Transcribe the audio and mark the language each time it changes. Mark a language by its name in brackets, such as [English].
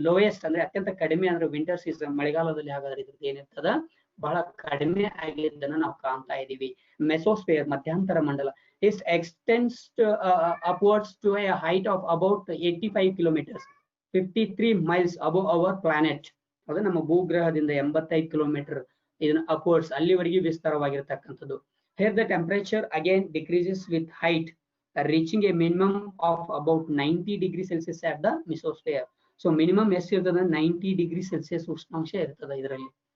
[Kannada] Lowest ಅಂದ್ರೆ ಅತ್ಯಂತ ಕಡಿಮೆ ಅಂದ್ರೆ ವಿಂಟರ್ ಸೀಸನ್, ಮಳೆಗಾಲದಲ್ಲಿ ಹಾಗಾದ್ರೆ ಇದ್ರದ್ದು ಏನಿರ್ತದ ಬಹಳ ಕಡಿಮೆ ಆಗಿದ್ದನ್ನ ನಾವು ಕಾಣ್ತಾ ಇದೀವಿ. [English] Mesosphere, ಮಧ್ಯಂತರ ಮಂಡಲ, is extends upwards to a height of about 85 kilometres 53 miles above our planet. [Kannada] ಅದು ನಮ್ಮ ಭೂಗ್ರಹದಿಂದ 85 ಕಿಲೋಮೀಟರ್ ಇದನ್ನ ಅಪ್ವರ್ಡ್ಸ್ ಅಲ್ಲಿವರೆಗೆ ವಿಸ್ತಾರವಾಗಿರ್ತಕ್ಕಂಥದ್ದು. [English] Here the temperature again decreases with height, reaching a minimum of about 90 degrees Celsius at the mesosphere. [Kannada] So minimum ಎಷ್ಟು ಇರ್ತದೆ, 90 degree Celsius ಉಷ್ಣಾಂಶ ಇರ್ತದೆ ಇದರಲ್ಲಿ.